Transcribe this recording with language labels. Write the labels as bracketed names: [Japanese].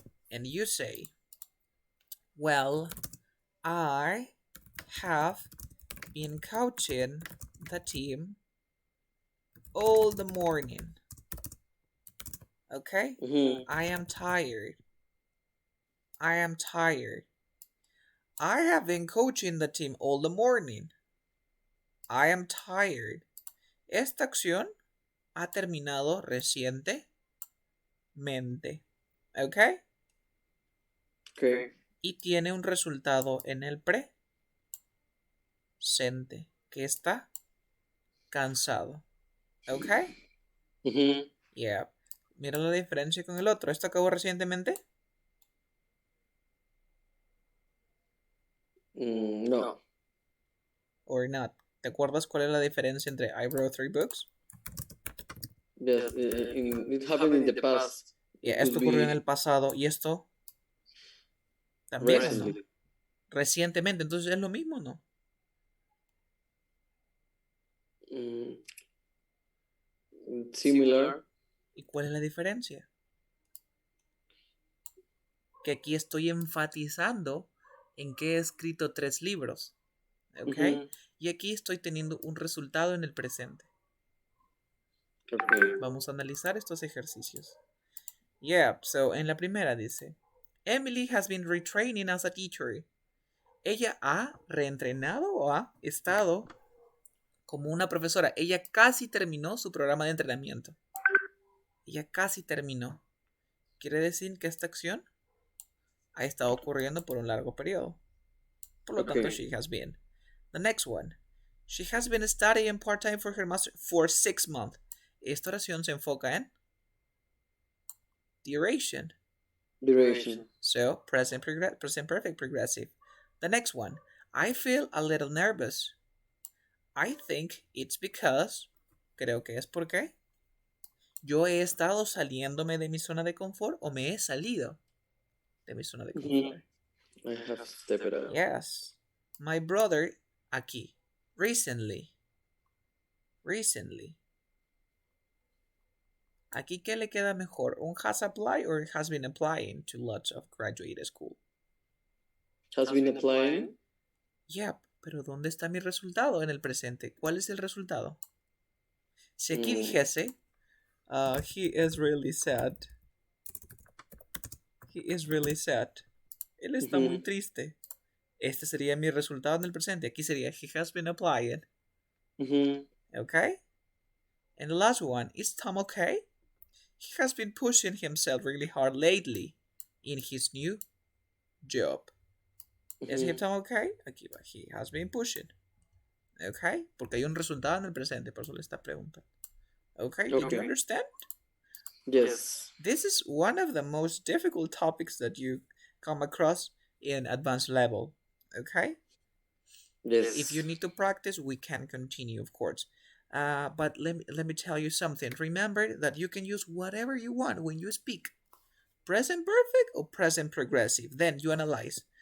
[English] And you say, "Well, I have been coaching the team all the morning. Okay? I am tired. I am tired. I have been coaching the team all the morning. I am tired. [Spanish] Esta acción ha terminado recientemente. ¿Ok? [English] Okay. [Spanish] Y tiene un resultado en el presente, que está cansado. ¿Ok? Yeah. Mira la diferencia con el otro. ¿Esto acabó recientemente? No. [English] Or not. [Spanish] ¿Te acuerdas cuál es la diferencia entre [English] I wrote 3 books? Yes, it happened in the past. [Spanish] Yeah, esto ocurrió en el pasado y esto también, ¿o no? Recientemente, entonces es lo mismo, ¿no? Similar. ¿Y cuál es la diferencia? Que aquí estoy enfatizando en que he escrito 3 libros. ¿Ok? Y aquí estoy teniendo un resultado en el presente. [English] Okay. [Spanish] Vamos a analizar estos ejercicios. [English] Yeah, so [Spanish] en la primera dice, [English] Emily has been retraining as a teacher. [Spanish] Ella ha reentrenado o ha estado como una profesora. Ella casi terminó su programa de entrenamiento. Ella casi terminó. Quiere decir que esta acción ha estado ocurriendo por un largo periodo. Por lo tanto, [English] she has been. The next one. She has been studying part-time for her master for 6 months. [Spanish] Esta oración se enfoca en duration. [English] So, present perfect progressive. The next one. I feel a little nervous. I think it's because. [Spanish] Creo que es porque. Yo he estado saliéndome de mi zona de confort o me he salido de mi zona de confort. [English] I have stepped out. Yes. My brother, aquí. Recently. [Spanish] Aquí, ¿qué le queda mejor? [English] ¿Un has applied or has been applying to lots of graduate school? Has been applying? [Spanish] Yeah, pero ¿dónde está mi resultado en el presente? ¿Cuál es el resultado? Si aquí dijese, [English] he is really sad. He is really sad. [Spanish] Él está muy triste. Este sería mi resultado en el presente. Aquí sería, [English] he has been applying. Okay? And the last one, is Tom okay? He has been pushing himself really hard lately in his new job. Is Tom okay? [Spanish] Aquí va, [English] he has been pushing. Okay? [Spanish] Porque hay un resultado en el presente, por eso le está preguntando. [English] Okay? Did you understand? Yes. This is one of the most difficult topics that you come across in advanced level. Okay? Yes. If you need to practice, we can continue, of course. But let me tell you something. Remember that you can use whatever you want when you speak. Present perfect or present progressive. Then you analyze.